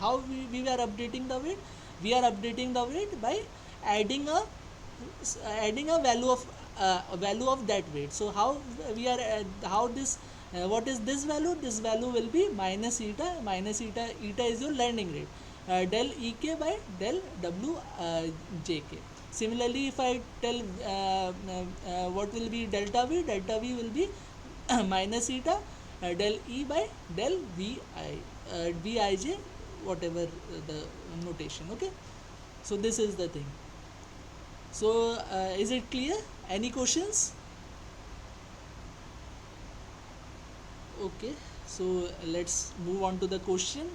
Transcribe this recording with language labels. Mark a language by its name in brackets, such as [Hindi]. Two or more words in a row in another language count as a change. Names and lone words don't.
[English] How we are updating the weight? We are updating the weight by adding a value of that weight. So how we are how this what is this value? This value will be minus eta. Minus eta, eta is your learning rate, del ek by del w jk. Similarly, if I tell what will be delta v, delta v will be minus eta del e by del vij, whatever the notation. Okay, so this is the thing. So is it clear? Any questions? Okay, so let's move on to the question.